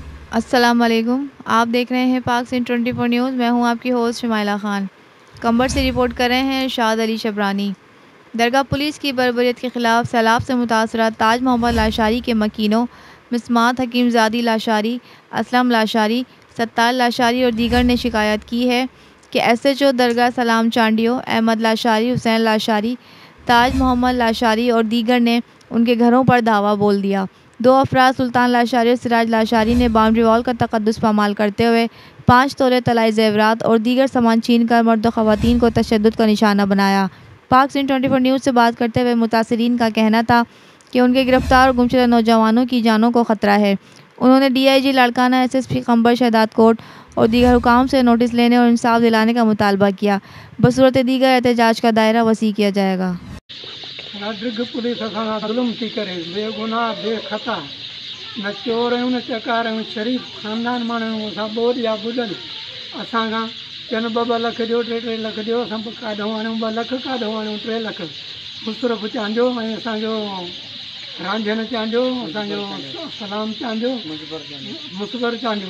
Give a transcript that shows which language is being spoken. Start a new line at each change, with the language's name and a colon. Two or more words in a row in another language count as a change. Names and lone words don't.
Arabic: السلام عليكم.
Urdu: آپ دیکھ رہے ہیں پاک سندھ 24 نیوز۔ میں ہوں آپ کی ہوسٹ شمائلہ خان. کمبر سے رپورٹ کر رہے ہیں شاد علی شبرانی. درگاہ پولیس کی بربریت کے خلاف سیلاب سے متاثرہ تاج محمد لاشاری کے مکینوں مسمات حکیم زادی لاشاری، اسلم لاشاری، ستار لاشاری اور دیگر نے شکایت کی ہے کہ SHO درگاہ سلام چانڈیو احمد لاشاری، حسین لاشاری، تاج محمد لاشاری اور دیگر نے ان کے گھروں پر دھاوا بول دیا. 2 افراد سلطان لاشاری اور سراج لاشاری نے
English: boundary wall
Urdu: کا تقدس پامال کرتے ہوئے 5 تولے طلائی زیورات اور دیگر سامان چھین کر مرد و خواتین کو تشدد کا نشانہ بنایا. پاک سندھ 24 نیوز سے بات کرتے ہوئے متاثرین کا کہنا تھا کہ ان کے گرفتار اور گمشدہ نوجوانوں کی جانوں کو خطرہ ہے. انہوں نے DIG لاڑکانہ، SSP کمبر، شہداد کوٹ اور دیگر حکام سے نوٹس لینے اور انصاف دلانے کا مطالبہ کیا. بصورت دیگر احتجاج کا دائرہ وسیع کیا جائے گا.
Sindhi: पुलिस असां ज़ुल्म थी करे, बेगुनाह बेख़ता, न चोर आहियूं न चकार आहियूं, शरीफ़ ख़ानदान माण्हू आहियूं। असां ॿोॾ या ॿुॾनि असां खां चवनि 2-2 लख ॾियो, 3-3 लख ॾियो। असां काॾों आणियूं 2 लख, काॾों आणियूं 3 लख। मुसरफ़ चांडियो ऐं असांजो रांझन चांडियो, असांजो सलाम चांडियो, मुसबर चांडियो।